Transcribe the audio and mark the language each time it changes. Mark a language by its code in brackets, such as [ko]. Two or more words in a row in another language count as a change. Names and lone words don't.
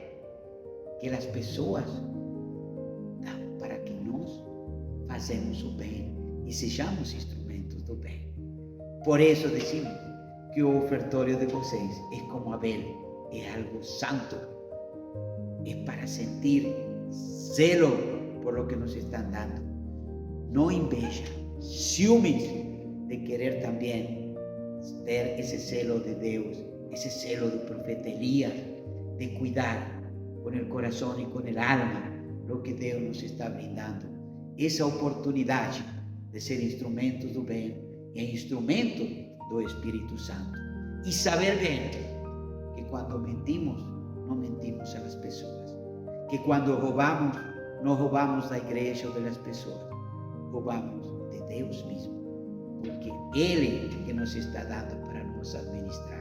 [pt] Que as pessoas dão para que nós façamos o bem e sejamos instrumentos do bem. Por isso decimos que o ofertório de vocês é como Abel, é algo santo, é para sentir zelo [es] por lo que nos están dando, no [pt] inveja, ciúmes de querer [es] también ter ese celo de Dios, ese celo de profeta Elías, de cuidar con el corazón y con el alma lo que Dios nos está brindando, esa oportunidad de ser instrumentos [pt] do bem e instrumentos do Espírito Santo, e saber bem que quando mentimos, não mentimos [es] a las [pt] pessoas, que quando roubamos, não roubamos da igreja ou das pessoas, roubamos de Deus mesmo, porque Ele que nos está dando para nos administrar.